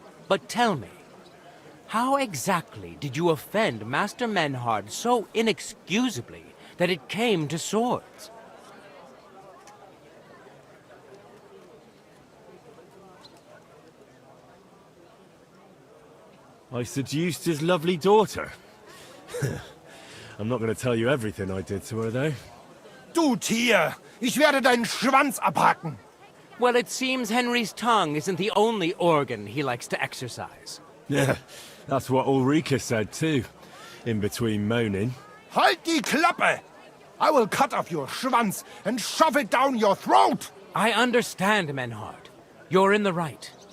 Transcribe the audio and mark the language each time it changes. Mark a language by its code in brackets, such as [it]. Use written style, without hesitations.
[en] But tell me, how exactly did you offend Master Menhard so inexcusably that it came to swords? I seduced his lovely daughter. I'm not going to tell you everything I did to her, though. [de] Du Tier! Ich werde deinen Schwanz abhacken! [en] Well, it seems Henry's tongue isn't the only organ he likes to exercise. Yeah, that's what Ulrika said, too. In between moaning. [de] Halt die Klappe! [en] I will cut off your schwanz and shove it down your throat! I understand, Menhard. You're in the right.